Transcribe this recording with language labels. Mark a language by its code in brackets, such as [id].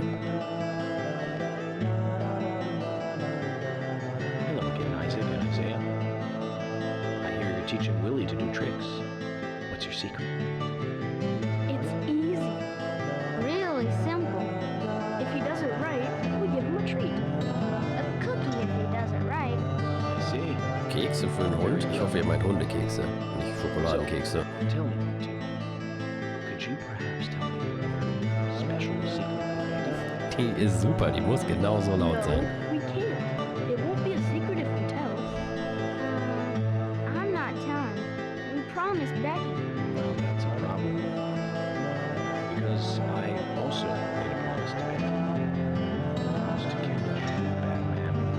[en] Hello again, Isaac and Isaiah. I hear you're teaching Willie to do tricks. What's your secret? It's easy. Really simple. If he does it right, we give him a treat. A cookie if he does it right. I see. [de] Kekse für einen Hund? Ich hoffe, ihr meint Hundekekse, nicht Schokoladenkekse. [en] Tell me, Tim, could you perhaps tell me your special secret? [de] Die ist super, die muss genauso laut sein. [en] No, we can't. It won't be a secret if we tell. I'm not telling. We promised Becky. Well, that's a problem. Because I also made a promise to Becky. A promise to catch a bad man.